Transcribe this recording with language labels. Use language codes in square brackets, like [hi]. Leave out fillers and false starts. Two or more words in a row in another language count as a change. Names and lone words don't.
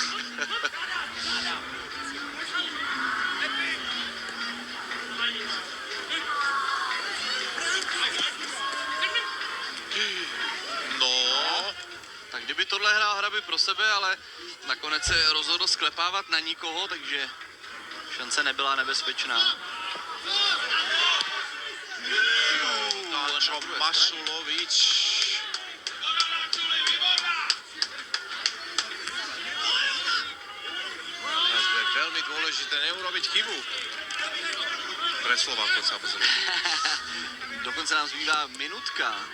[cs] No, Tak kdyby tohle hrál Hraby pro sebe, ale nakonec se rozhodl sklepávat na nikoho, takže šance nebyla nebezpečná. [sk] Čo Mašulovič. Teraz bude veľmi dôležité neurobiť chybu. Pre Slovákov samozrejme. [cs] Dokonce nám zbývá minutka.